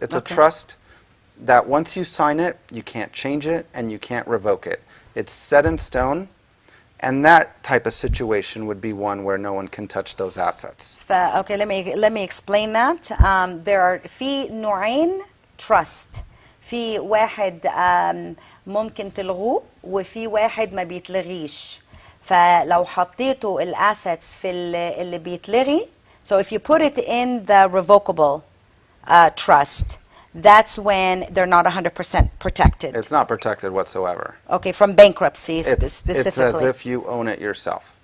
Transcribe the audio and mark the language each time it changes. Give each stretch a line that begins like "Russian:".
English: It's a trust that once you sign it, you can't change it and you can't revoke it. It's set in stone, and that type of situation would be one where no one can touch those assets. Okay, let me explain that. There are
Arabic: في نوعين
English: trust.
Arabic: في واحد ممكن تلغوه وفي واحد ما بيتلغيش. فلو حطيتوا الاسيتس في اللي بيتلغي,
English: so if you put it in the revocable trust, that's when they're not 100% protected. It's not protected whatsoever. Okay, from bankruptcy specifically. It's as if you own it yourself.